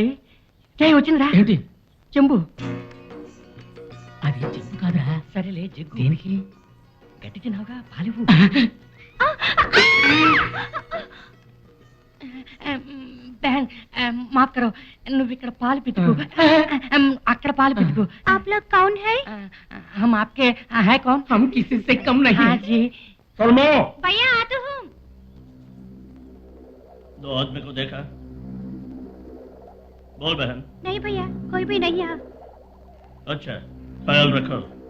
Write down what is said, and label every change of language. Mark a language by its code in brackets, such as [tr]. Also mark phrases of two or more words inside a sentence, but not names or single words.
[te] వచ్చిందిరా. ఏంటి? చెంబు. అది చెంబు కాదురా. సరేలే, జగ్గు. దేనికి? గడ్డి తిన్నావుగా, పాలివు. [hi] माफ़ करो, [te] నువ్వు ఇక్కడ పాలు పితుకు, అక్కడ పాలు పితుకు. [hi] आप लोग कौन है? हम आपके है कौन? हम किसी से कम नहीं. हाँ जी. सलमो, भैया आती हूँ. 2 आदमी को देखा? बोल बहन. नहीं भैया, कोई भी नहीं है. अच्छा, ख्याल रखो.